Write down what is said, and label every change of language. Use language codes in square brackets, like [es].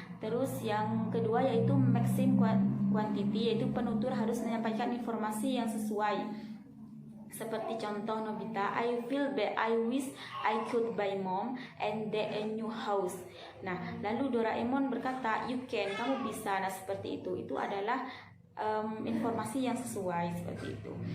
[id] Terus yang kedua yaitu maximum quantity, yaitu penutur harus menyampaikan informasi yang sesuai. Seperti contoh [en] Nobita, I feel bad, I wish I could buy mom and a new house. [id] Nah, lalu Doraemon berkata, [en] you can, [id] kamu bisa. Nah, seperti itu. Itu adalah informasi yang sesuai seperti itu.